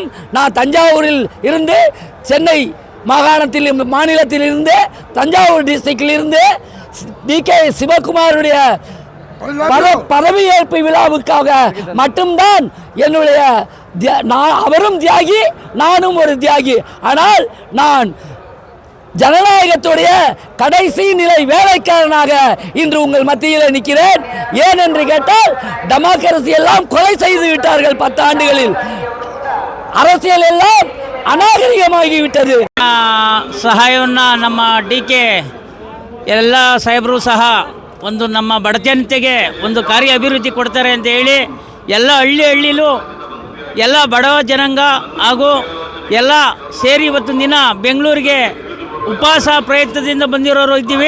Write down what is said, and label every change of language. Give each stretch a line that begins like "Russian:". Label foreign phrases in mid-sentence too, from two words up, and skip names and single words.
Tamil: நான் தஞ்சாவூரில் இருந்து, சென்னை மாநிலத்தில் இருந்து, தஞ்சாவூர் டிஸ்ட்ரிக்டில் இருந்து DK சிவகுமாருடைய பதவியேற்பு விழாவுக்காக மட்டும்தான் என்னுடைய அவரும் தியாகி, நானும் ஒரு தியாகி. ஆனால் நான் ஜனநாயகத்துடைய கடைசி நிலை வேலைக்காரனாக இன்று உங்கள் மத்தியில் நிற்கிறேன். ஏன் என்று கேட்டால், டெமோக்ரஸி எல்லாம் கொலை செய்து விட்டார்கள் 10 ஆண்டுகளில். அரசியல் எல்லாம் ಅನಾಗರಿಕವಾಗಿಬಿಟ್ಟದು.
Kannada: ಸಹಾಯವನ್ನು ನಮ್ಮ DK ಎಲ್ಲ ಸಾಹೇಬರು ಸಹ ಒಂದು ನಮ್ಮ ಬಡಜನತೆಗೆ ಒಂದು ಕಾರ್ಯ ಅಭಿವೃದ್ಧಿ ಕೊಡ್ತಾರೆ ಅಂತ ಹೇಳಿ ಎಲ್ಲ ಹಳ್ಳಿಲೂ ಎಲ್ಲ ಬಡವ ಜನಾಂಗ ಹಾಗೂ ಎಲ್ಲ ಸೇರಿ ಇವತ್ತಿನ ದಿನ ಬೆಂಗಳೂರಿಗೆ ಉಪವಾಸ ಪ್ರಯತ್ನದಿಂದ ಬಂದಿರೋರು ಇದ್ದೀವಿ.